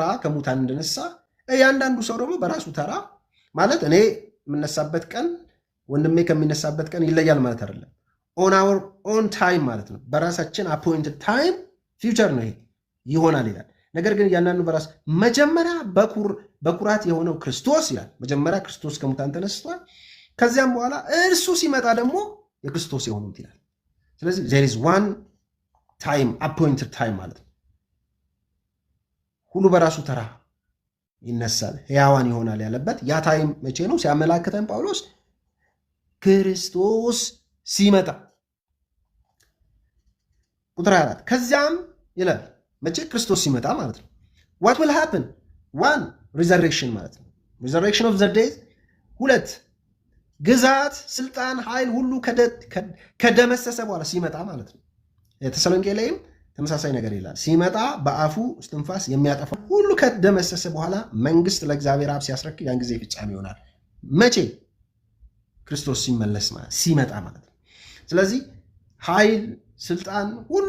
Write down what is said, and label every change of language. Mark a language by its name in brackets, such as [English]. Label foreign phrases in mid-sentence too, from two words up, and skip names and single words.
[Amharic] ከሙታን እንደነሳ እያንዳንዱ ሰው ደግሞ በራሱ ተራ ማለት እኔ የምነሳበት ቀን ወንድሜ ከሚነሳበት ቀን ይለያል ማለት አይደለም። [English] on hour on time [Amharic] ማለት ነው። በራሳችን [English] appointed time future [Amharic] ነው ይሄ ይሆናል ይላል። ነገር ግን እያንዳንዱ በራስ መጀመሪያ በኩራት የሆነው ክርስቶስ ይላል። መጀመሪያ ክርስቶስ ከሙታን ተነስቷል። ከዚያም በኋላ እርሱ ሲመጣ ደግሞ የክርስቶስ የሆኑት ይላል። ስለዚህ [English] there is one time appointed time [Amharic] ማለት ነው። ሁሉ በራሱ ተራ ይነሳል፣ ሕያዋን ይሆናል ያለበት ያ ታይም መቼ ነው ሲያመላክተን ጳውሎስ ክርስቶስ ሲመጣ ቁጥር 4 ከዚያም ይላል መቼ ክርስቶስ ሲመጣ ማለት ነው። [English] what will happen one resurrection [Amharic] ማለት ነው [English] resurrection of the dead [Amharic] 2 ግዛት ስልጣን ኃይል ሁሉ ከደመሰሰ በኋላ ሲመጣ ማለት ነው። ተሰሎንቄ ላይም ተመሳሳይ ነገር ይላል። ሲመጣ በአፉ እስትንፋስ የሚያጠፋ ሁሉ ከደመሰሰ በኋላ መንግስት ለእግዚአብሔር አብ ሲያስረክብ ያን ጊዜ ፍጻሜ ይሆናል። መቼ ክርስቶስ ሲመለስ ማለት ሲመጣ ማለት ነው። ስለዚህ ኃይል ስልጣን ሁሉ